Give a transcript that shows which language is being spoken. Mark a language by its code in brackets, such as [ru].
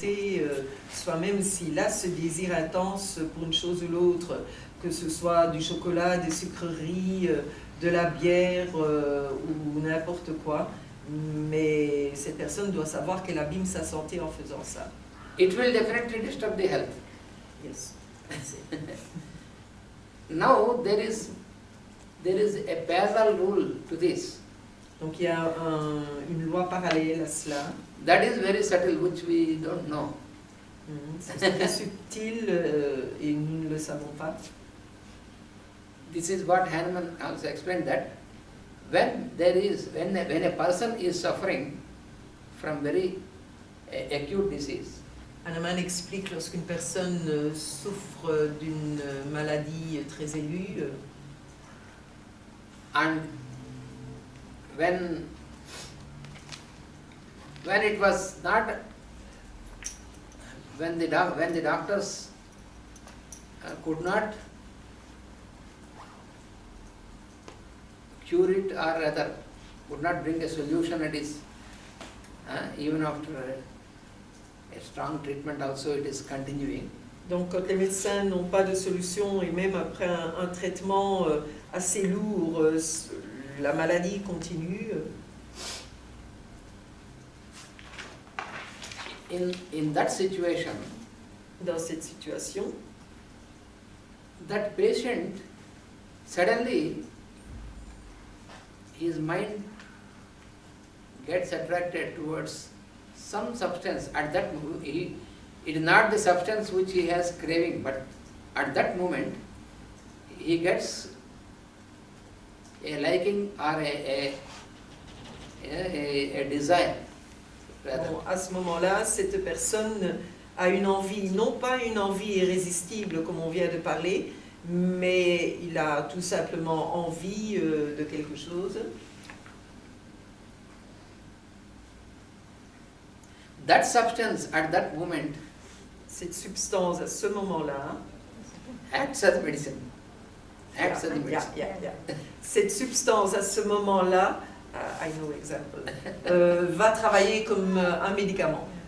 [fr] s'arrêter soi-même s'il a ce désir intense pour une chose ou l'autre, que ce soit du chocolat, des sucreries, de la bière ou n'importe quoi. Mais cette personne doit savoir qu'elle abîme sa santé en faisant ça. [en] It will definitely disturb the health. Yes. Now there is a parallel rule to this. [fr] Donc il y a une loi parallèle à cela. [en] That is very subtle, which we don't know. [fr] C'est très subtil et nous ne le savons pas. [en] This is what Hahnemann also explained, that when a person is suffering from very acute disease, [fr] Hahnemann explique lorsqu'une personne souffre d'une maladie très aiguë, [en] and when it was not, when the doctors could not cure it, or rather could not bring a solution, it is even after a strong treatment also it is continuing. [fr] Donc quand les médecins n'ont pas de solution et même après un traitement assez lourd, la maladie continue. [en] In that situation, [fr] dans cette situation, [en] that patient suddenly his mind gets attracted towards some substance. At that moment, it is not the substance which he has craving, but at that moment he gets a liking or a desire. [fr] Bon, à ce moment-là, cette personne a une envie, non pas une envie irrésistible comme on vient de parler, mais il a tout simplement envie de quelque chose. [en] That substance at that moment, [fr] cette substance à ce moment-là, [en] acts as medicine. Acts as medicine. [fr] Cette substance à ce moment-là, [en] I know example, [fr] va travailler comme un médicament.